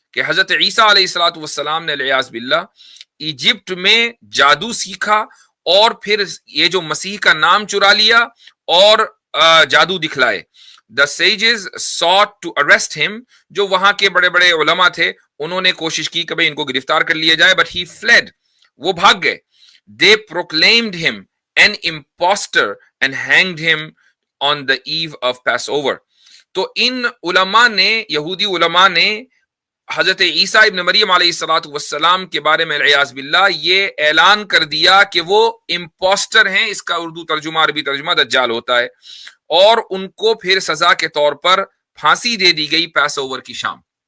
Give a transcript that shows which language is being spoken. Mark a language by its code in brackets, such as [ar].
[ur] کہ حضرت عیسیٰ علیہ السلام نے والعیاذ باللہ ایجپٹ میں جادو سیکھا اور پھر یہ جو مسیح کا نام چرا لیا اور جادو دکھلائے. [en] The sages sought to arrest him، [ur] جو وہاں کے بڑے بڑے علماء تھے انہوں نے کوشش کی کہ ان کو گرفتار کر لیا جائے، [en] but he fled، [ur] وہ بھاگ گئے. [en] They proclaimed him an impostor and hanged him on the eve of Passover. [ur] تو ان علماء نے، یہودی علماء نے حضرت عیسیٰ ابن مریم علیہ السلام کے بارے میں والعیاذ باللہ یہ اعلان کر دیا کہ وہ امپوسٹر ہیں. اس کا اردو ترجمہ، عربی ترجمہ دجال ہوتا ہے. اور ان کو پھر سزا کے طور پر پھانسی دے دی گئی پیس اوور کی شام.